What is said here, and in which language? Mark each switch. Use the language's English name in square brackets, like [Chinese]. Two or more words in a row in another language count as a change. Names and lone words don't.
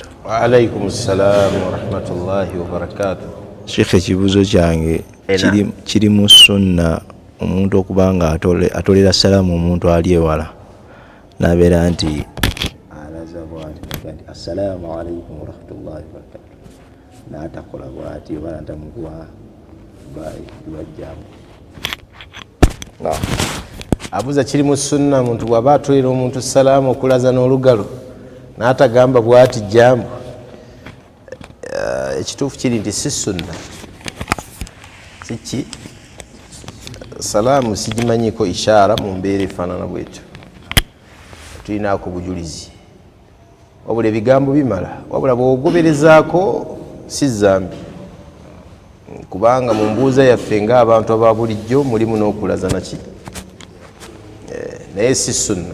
[Arabic] وعليكم السلام ورحمة الله وبركاته. [Ganda] Sheikh, ekibuuzo kyange kiri mu sunna omuntu okubanga atolera salamu omuntu ali ewala nabeera nti alaza bwati [Arabic] السلام عليكم ورحمة الله وبركاته, [Ganda] n'atakola bwati oba natamukuwa bajjamu. Abuuza kiri mu sunna omuntu bw'aba atolera omuntu salaamu okulaza n'olugalo n'atagamba bwati jambo. Ekituufu kiri nti si sunna. Siki salaamu sigimanyiko ishaara mu mbeera efaanana bwetyo, tulinaako bujulizi, wabula ebigambo bimala, wabula bw'ogoberezaako si zambi, kubanga mu mbuuza yaffe ng'abantu aba bulijjo mulimu n'okulaza naki, naye si sunna.